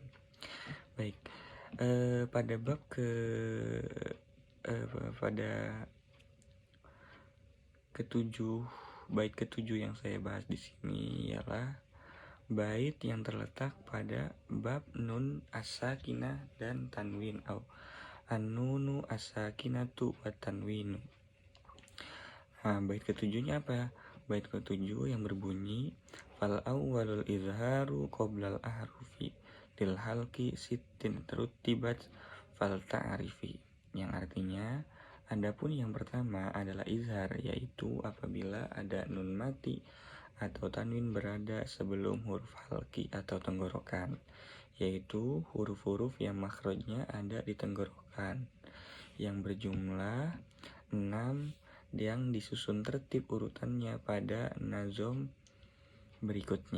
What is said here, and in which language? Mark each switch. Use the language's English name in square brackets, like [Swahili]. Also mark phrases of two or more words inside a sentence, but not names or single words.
[Indonesian] Baik, pada bait ke-7 yang saya bahas di sini ialah bait yang terletak pada bab [Arabic] نون الساكنة [Indonesian] dan tanwin atau [Arabic] النون الساكنة و تنوين. [Indonesian] Nah, bait ke-7-nya apa? Bait ke-7 yang berbunyi [Arabic] فالأول إظهار قبل أحرف للحلق ست رتبت فلتعرف, [Indonesian] yang artinya adapun yang pertama adalah izhar, yaitu apabila ada nun mati atau tanwin berada sebelum huruf halqi atau tenggorokan, yaitu huruf-huruf yang makhrajnya ada di tenggorokan, yang berjumlah 6 yang disusun tertib urutannya pada nazom berikutnya.